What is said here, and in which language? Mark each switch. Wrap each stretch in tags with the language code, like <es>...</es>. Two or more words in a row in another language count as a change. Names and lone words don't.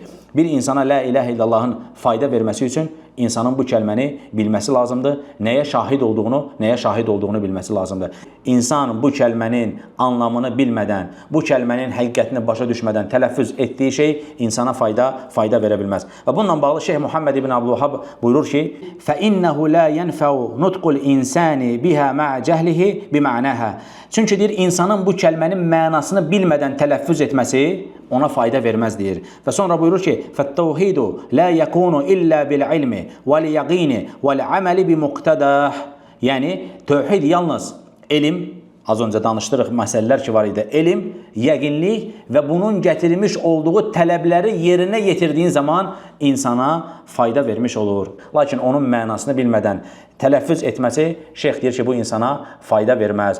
<az>Bir insana</az> <ar>لا إله إلا الله</ar> <az>fayda verməsi üçün insanın bu kəlməni bilməsi lazımdır. Nəyə şahid olduğunu bilməsi lazımdır. İnsan bu kəlmənin anlamını bilmədən, bu kəlmənin həqiqətini başa düşmədən tələffüz etdiyi şey insana fayda verə bilməz. Və bununla bağlı Şeyh Muhammed ibn Abdülvahhab buyurur ki,</az> <ar>فَإِنَّهُ لَا يَنْفَوْ نُطْقُ الْإِنْسَانِ بِهَا مَعَ جَهْلِهِ بِمَعْنَاهَا.</ar> <az>Çünki deyir, insanın bu kəlmənin mənasını bilmədən tələffüz etməsi, ona fayda verməz deyir. Və sonra buyurur ki,</az> <ar>فَالتَّوْحِيدُ لَا يَكُونُ إِلَّا بِالْعِلْمِ وَالْيَقِينِ وَالْعَمَلِ بِمُقْتَدَهِ.</ar> <az>Yəni, tövhid yalnız elm, az öncə danışdırıq məsələlər ki var idi. Elm, yəqinlik və bunun gətirilmiş olduğu tələbləri yerinə yetirdiyin zaman insana fayda vermiş olur. Lakin onun mənasını bilmədən tələffüz etməsi, şeyx deyir ki, bu insana fayda verməz.</az>